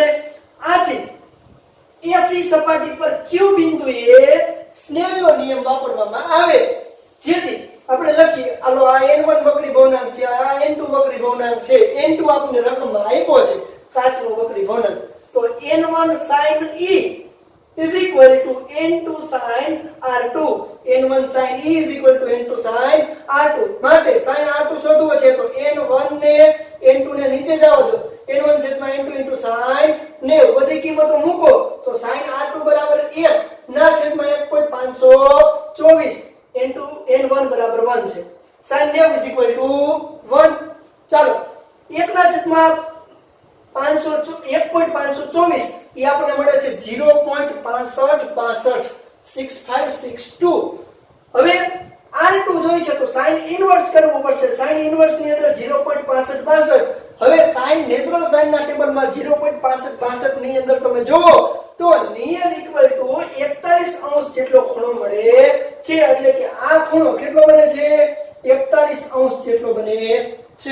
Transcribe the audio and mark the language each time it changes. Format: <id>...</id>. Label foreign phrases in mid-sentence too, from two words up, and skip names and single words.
<gu>આથી AC સપાટી પર Q બિંદુએ સ્નેલનો નિયમ વાપરવામાં આવે, જેથી આપણે લખીએ આલો આ n1 વક્રી ભવનાંક છે, આ n2 વક્રી ભવનાંક છે, n2 આપણને રકમમાં આપ્યો છે કાચનો વક્રી ભવનાંક, તો</gu> <en>n1 sin e is equal to n2 sin r2, n1 sin e is equal to n2 sin r2,</en> <gu>માટે sin r2 શોધવો છે તો n1 ને n2 ને નીચે જવા દો, n1 છેદમાં n2 into sin ને બધી કિંમતો મૂકો તો sin r2 બરાબર 1 ના છેદમાં 1.524 into n1 બરાબર 1 છે,</gu> <en>sin 9 is equal to 1,</en> <gu>ચાલો 1 ના છેદમાં 1.524 એ આપણને મળે છે 0.6562 હવે r2 જોઈ છે તો</gu> <en>sin inverse</en> <gu>કરવું પડશે,</gu> <en>sin inverse</en> <gu>ની અંદર 0.6562 હવે sin નેચરલ sin ના ટેબલમાં 0.6562 ની અંદર તમે જોવો તો</gu> <en>near equal to</en> <gu>41 જેટલો ખૂણો મળે છે, એટલે કે આ ખૂણો કેટલો બને છે 41 જેટલો બને છે।</gu>